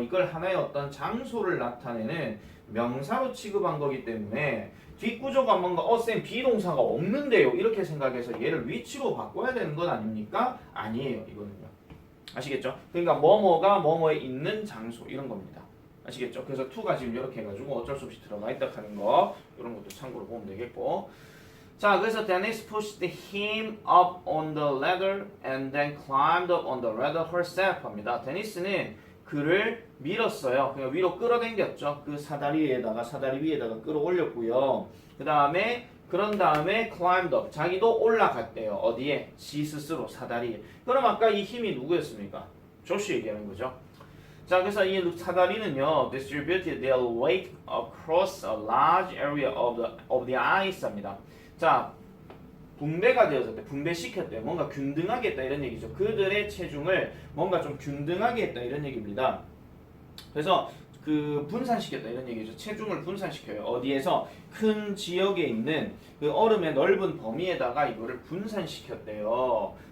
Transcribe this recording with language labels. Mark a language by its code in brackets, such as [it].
[ko] 이걸 하나의 어떤 장소를 나타내는 명사로 취급한 거기 때문에 뒷구조가 뭔가 쌤 비동사가 없는데요. 이렇게 생각해서 얘를 위치로 바꿔야 되는 건 아닙니까? 아니에요. 이거는요. 아시겠죠? 그러니까 뭐뭐가 뭐뭐에 있는 장소 이런 겁니다. 아시겠죠? 그래서 to가 지금 이렇게 해가지고 어쩔 수 없이 들어가 있다 하는 거 이런 것도 참고로 보면 되겠고. 자, 그래서 [en] Dennis pushed him up on the ladder and then climbed up on the ladder herself [ko] 합니다. 데니스는 그를 밀었어요. 그냥 위로 끌어당겼죠. 그 사다리 위에다가 끌어올렸고요. 그런 다음에 [en] climbed up [ko] 자기도 올라갔대요. 어디에? 지 스스로 사다리에. 그럼 아까 이 힘이 누구였습니까? 조시 얘기하는 거죠. 자, 그래서 이 사다리는요, [en] distributed their weight across a large area of the ice [ko] 합니다. 자, 분배가 되어졌대. 분배시켰대. 뭔가 균등하게 했다 이런 얘기죠. 그들의 체중을 뭔가 좀 균등하게 했다 이런 얘기입니다. 그래서 그 분산시켰다 이런 얘기죠. 체중을 분산시켜요. 어디에서? 큰 지역에 있는 그 얼음의 넓은 범위에다가 이거를 분산시켰대요.